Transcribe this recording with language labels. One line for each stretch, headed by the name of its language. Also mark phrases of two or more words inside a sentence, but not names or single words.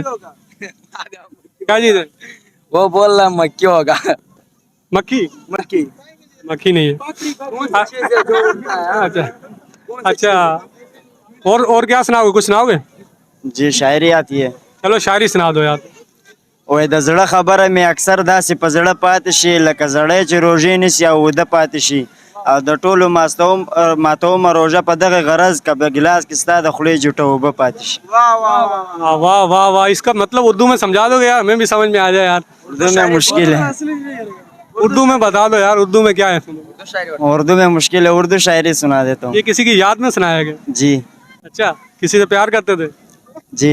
Urdu: کیا چیز ہے? وہ بول رہا مکھی ہوگا. मक्खी? मक्खी مکھی نہیں ہے. اچھا اچھا، اور کیا سناؤ گے? کچھ سناؤ گے? جی شاعری آتی ہے. چلو شاعری سنا دو یار.
Pashto: ओए د زړه خبره مې اکثر داسې په زړه پاتې شي لکه زړی چې روژې نیسي او اوده پاتې شي او د ټولو ماتومه روژه په دغه غرض که په ګلاس کې ستا د خولې جوټه اوبه پاتې شي.
Urdu: واہ واہ واہ واہ، اس کا مطلب اردو میں سمجھا دو گے یار، ہمیں بھی سمجھ میں آ جائے یار۔ اردو میں مشکل ہے، اردو میں بتا دو یار، اردو میں کیا ہے؟ اردو میں مشکل ہے، اردو شاعری سنا دیتا ہوں۔ یہ کسی کی یاد میں سنایا گیا؟ جی اچھا، کسی سے پیار کرتے تھے؟ جی